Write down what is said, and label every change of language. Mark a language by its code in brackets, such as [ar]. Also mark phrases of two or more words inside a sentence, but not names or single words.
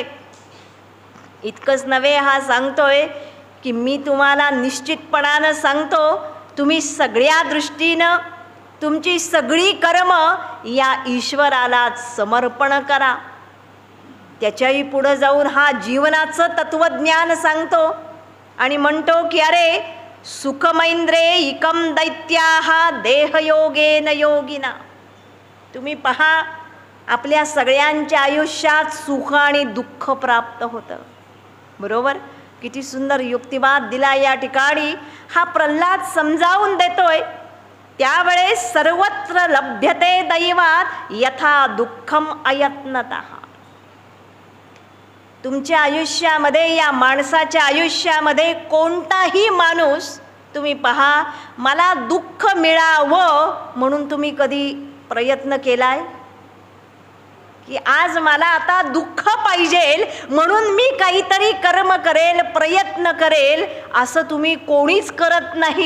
[mr] इतकंच नव्हे, हा सांगतोय की मी तुम्हाला निश्चितपणानं सांगतो, तुम्ही सगळ्या दृष्टीनं तुमची सगळी कर्म या ईश्वराला समर्पण करा. त्याच्याही पुढं जाऊन हा जीवनाचं तत्वज्ञान सांगतो आणि म्हणतो की अरे [sa] सुखमैंद्रे इकम दैत्याहा देहयोगेन योगिना. [mr] तुम्ही पहा, आपल्या सगळ्यांच्या आयुष्यात सुख आणि दुःख प्राप्त होतं, बरोबर? किती सुंदर युक्तिवाद दिला या ठिकाणी. हा प्रल्हाद समजावून देतोय, त्यावेळेस [sa] सर्वत्र लभ्यते दैवात यथा दुःखम अयत्नतः. [mr] तुमच्या आयुष्यामध्ये, या माणसाच्या आयुष्यामध्ये कोणताही माणूस तुम्ही पहा, मला दुःख मिळावं म्हणून तुम्ही कधी प्रयत्न केलाय की आज मला आता दुःख पाहिजेल म्हणून मी काहीतरी कर्म करेल, प्रयत्न करेल, असं तुम्ही कोणीच करत नाही.